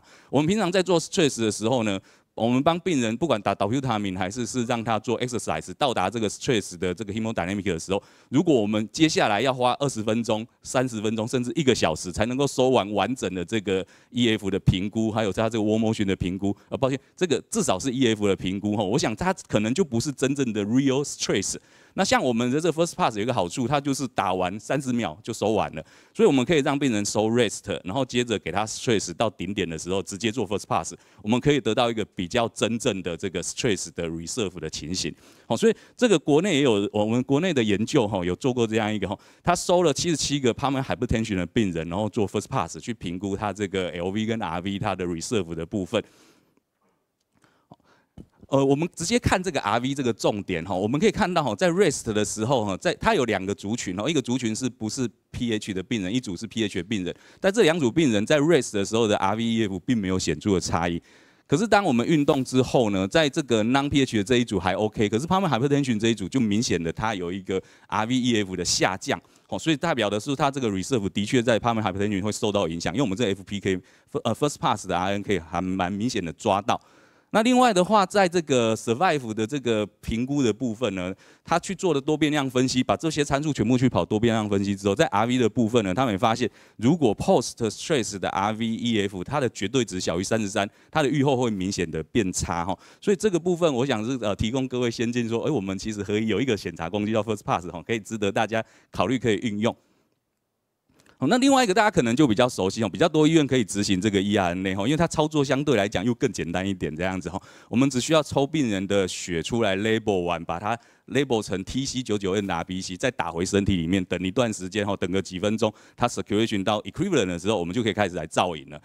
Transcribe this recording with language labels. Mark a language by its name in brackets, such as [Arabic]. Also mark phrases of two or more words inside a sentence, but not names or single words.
[Chinese] 我们平常在做 stress 的时候呢，我们帮病人不管打 dobutamine 还是让他做 exercise 到达这个 stress 的这个 hemodynamic 的时候，如果我们接下来要花20分钟、30分钟甚至1个小时才能够收完整的这个 EF 的评估，还有它这个 [English] wall motion [Chinese] 的评估，抱歉，这个至少是 EF 的评估我想它可能就不是真正的 [English] real stress。 [Chinese] 那像我们的这个 [English] first pass [Chinese] 有一个好处，它就是打完30秒就收完了，所以我们可以让病人收 rest， 然后接着给他 stress 到顶点的时候直接做 [English] first pass， [Chinese] 我们可以得到一个比较真正的这个 stress 的 reserve 的情形。所以这个国内也有我们国内的研究有做过这样一个他收了77个 [English] pulmonary hypertension [Chinese] 的病人，然后做 [English] first pass [Chinese] 去评估他这个 LV 跟 RV 它的 reserve 的部分。我们直接看这个 RV 这个重点我们可以看到在 rest 的时候它有2个族群一个族群是不是 PH 的病人，一组是 PH 的病人，但这2组病人在 rest 的时候的 RV-EF 并没有显著的差异。可是当我们运动之后呢，在这个 non-PH 的这一组还 OK， 可是 [English] pulmonary hypertension [Chinese] 这一组就明显的它有一个 RV-EF 的下降所以代表的是它这个 reserve 的确在 [English] pulmonary hypertension [Chinese] 会受到影响，因为我们这个 [English] FPK first pass [Chinese] 的 RN 可以还蛮明显的抓到。那另外的话，在这个 survive 的这个评估的部分呢，他去做了多变量分析，把这些参数全部去跑多变量分析之后，在 RV 的部分呢，他们也发现，如果 [English] post stress [Chinese] 的 RV-EF 它的绝对值小于33，它的预后会明显的变差所以这个部分我想是提供各位先进说，我们其实可以有一个检查工具叫 [English] first pass [Chinese] 可以值得大家考虑可以运用。那另外一个大家可能就比较熟悉比较多医院可以执行这个 eRNA 因为它操作相对来讲又更简单一点这样子我们只需要抽病人的血出来 label 完，把它 label 成 TC99N-RBC， 再打回身体里面，等一段时间等个几分钟，它 circulation 到 equivalent 的时候，我们就可以开始来造影了。